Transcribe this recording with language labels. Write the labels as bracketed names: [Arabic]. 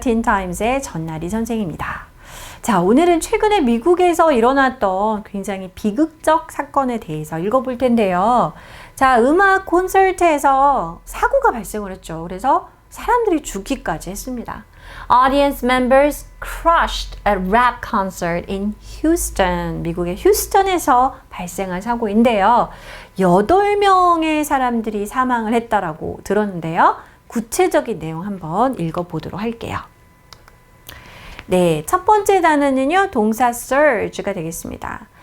[Korean] 틴타임즈의 전나리 선생입니다. 자, 오늘은 최근에 미국에서 일어났던 굉장히 비극적 사건에 대해서 읽어볼 텐데요. 자, 음악 콘서트에서 사고가 발생을 했죠. 그래서 사람들이 죽기까지 했습니다. [English] Audience members crushed a rap concert in Houston. [Korean] 미국의 휴스턴에서 발생한 사고인데요. 8명의 사람들이 사망을 했다라고 들었는데요. 구체적인 내용 한번 읽어보도록 할게요. 네, 첫 번째 단어는요, 동사 surge가 되겠습니다.